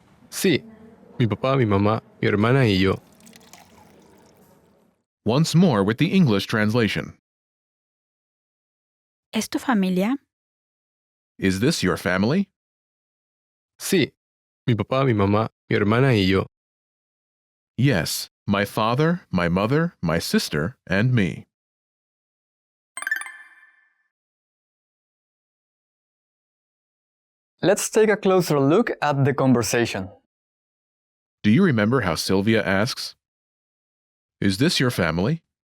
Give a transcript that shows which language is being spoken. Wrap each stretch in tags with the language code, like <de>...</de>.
<es>Sí, mi papá, mi mamá, mi hermana y yo.</es> <en>Once more with the English translation.</en> <es>¿Es tu familia?</es> <en>Is this your family?</en> <es>Sí, mi papá, mi mamá, mi hermana y yo.</es> <en>Yes, my father, my mother, my sister, and me. Let's take a closer look at the conversation. Do you remember how Sylvia asks, "Is this your family?"</en>